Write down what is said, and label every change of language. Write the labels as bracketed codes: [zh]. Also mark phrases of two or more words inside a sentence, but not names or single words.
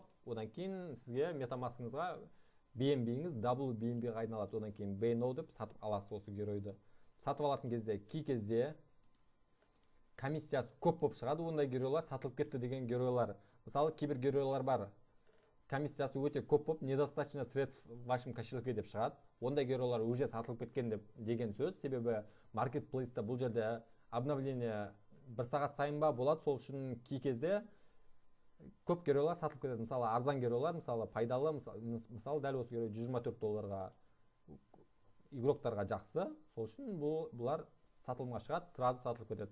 [kk] Одан кейін сізге MetaMask-ыңызға BNB-іңіз WBNB-ға айналады. Одан кейін BNO деп сатып аласыз осы геройды. Сатып алатын кезде, кей кезде комиссиясы көп болып шығады, ондай геройлар сатылып кетті деген геройлар. Мысалы, кейбір геройлар бар, комиссиясы өте көп болып, [ru] недостаточно средств в вашем кошельке [kk] деп шығады. Ондай геройлар уже сатылып кеткен деген сөз, себебі маркетплейста бұл жерде обновление 1 сағат сайын ба болады, сол үшін кей кезде көп геройлар сатылып кетеді. Мысалы, арзан геройлар, мысалы, пайдалы, мысалы, дәл осы герой $124-ға игроктарға жақсы, сол үшін бұлар сатылымға шығады, сразу сатылып кетеді.